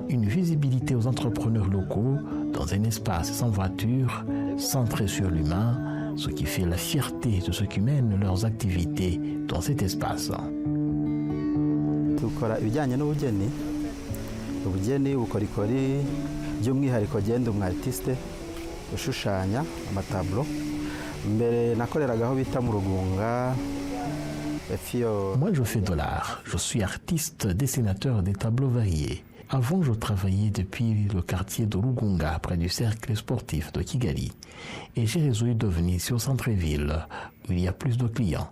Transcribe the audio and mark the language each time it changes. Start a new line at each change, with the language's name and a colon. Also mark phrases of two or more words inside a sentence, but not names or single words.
French: une visibilité aux entrepreneurs locaux dans un espace sans voiture, centré sur l'humain, ce qui fait la fierté de ceux qui mènent leurs activités dans cet espace.
Kinyarwanda: Dukora ibijyanye n'ubugeni, ubukorikori, by'umwihariko genda artiste ushushanya amatablo. Mbere nakoreragaho bita mu Rugunga.
French: Moi, je fais de l'art. Je suis artiste, dessinateur des tableaux variés. Avant, je travaillais depuis le quartier de Rugunga, près du cercle sportif de Kigali. Et j'ai résolu de venir ici au centre-ville, où il y a plus de clients.